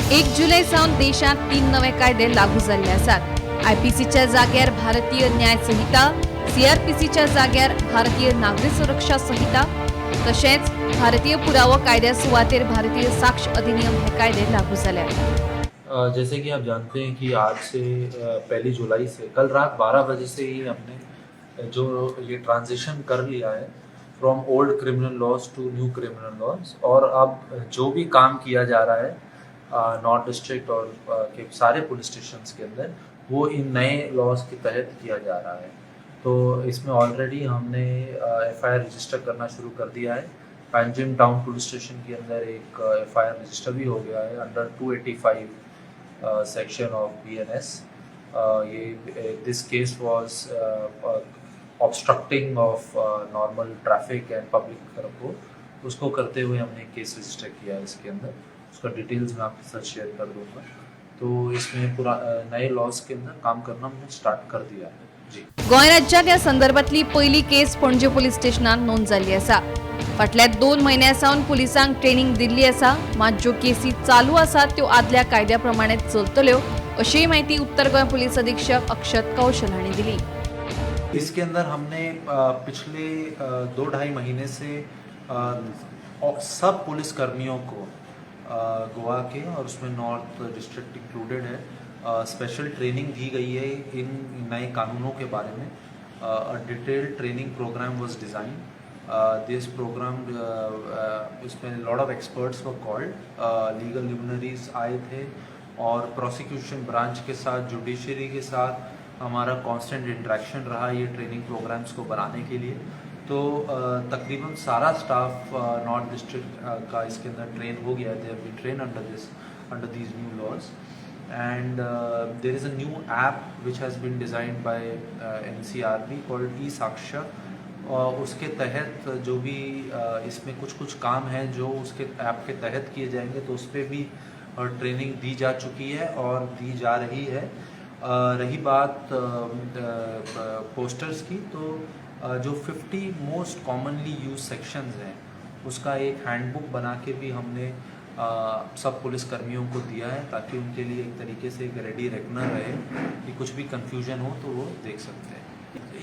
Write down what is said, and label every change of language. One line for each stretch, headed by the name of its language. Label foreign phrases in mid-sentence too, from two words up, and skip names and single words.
Konkani: 1 जुलै सावन देशात 3 नवे कायदे लागू झाले आसात। आयपीसीच्या जाग्यार भारतीय न्याय संहिता, सीआरपीसीच्या जाग्यार भारतीय नागरी सुरक्षा संहिता तशेंच भारतीय पुरावो कायद्या सुवातेर भारतीय साक्ष अधिनियम हे कायदे लागू झाले।
Hindi: जैसे कि आप जानते हैं कि आज से 1 जुलाई से कल रात 12 बजे से ही हमने जो ये ट्रांजिशन कर लिया है
English: from old criminal laws to new criminal laws,
Hindi: और अब जो भी काम किया जा रहा है नॉर्थ डिस्ट्रिक्ट और के सारे
English: police stations
Hindi: के अंदर वो इन नए लॉज के तहत किया जा रहा है। तो इसमें ऑलरेडी हमने
English: FIR register
Hindi: करना शुरू कर दिया है। पैंजिम टाउन पुलिस स्टेशन के अंदर एक
English: FIR register
Hindi: भी हो गया है
English: under 285 section of BNS. This case was obstructing of normal traffic and public flow.
Hindi: उसको करते हुए हमने
English: case register
Hindi: किया है। इसके अंदर उसका डिटेल्स मैं आपके साथ शेयर कर दूंगा। तो इसमें पूरा नए लॉज के अंदर काम करना हमने स्टार्ट कर दिया है। जी,
Konkani: गोंय राज्यात या संदर्भातली पहिली केस पणजे पुलीस स्टेशनात नोंद जाल्ली आसा। फाटल्या 2 म्हयन्यां सावन पुलिसांक ट्रेनिंग दिल्ली आसा, मात ज्यो केसी चालू आसात त्यो आदल्या कायद्या प्रमाणे चलतल्यो अशी माहिती उत्तर गोंय पुलिस अधीक्षक अक्षत कौशल हांणी दिली।
Hindi: इसके अंदर हमने पिछले 2-2.5 महीने से सब पुलिस कर्मियों को गोवा के और उसमें नॉर्थ डिस्ट्रिक्ट इंक्लूडेड है
English: special training
Hindi: दी गई है इन नए कानूनों के बारे में।
English: detailed training program was design. this program
Hindi: इसमें
English: lot of experts were called, legal luminaries
Hindi: आए थे और
English: prosecution branch
Hindi: के साथ, जुडिशरी के साथ हमारा
English: constant interaction
Hindi: रहा ये
English: training programs
Hindi: को बनाने के लिए। तो तकरीबन सारा स्टाफ नॉर्थ डिस्ट्रिक्ट का इसके अंदर ट्रेन हो गया।
English: they have been train under these new laws and there is a new app which has been designed by NCRB called e-Saksha।
Hindi: उसके तहत जो भी इसमें कुछ काम है जो उसके ऐप के तहत किए जाएंगे, तो उस पर भी ट्रेनिंग दी जा चुकी है और दी जा रही है। रही बात पोस्टर्स की, तो जो 50
English: most commonly use sections
Hindi: हैं उसका एक हैंडबुक बना के भी हमने सब पुलिस कर्मियों को दिया है, ताकि उनके लिए एक तरीके से एक
English: ready reckoner
Hindi: रहे कि कुछ भी कंफ्यूजन हो तो वो देख सकते हैं।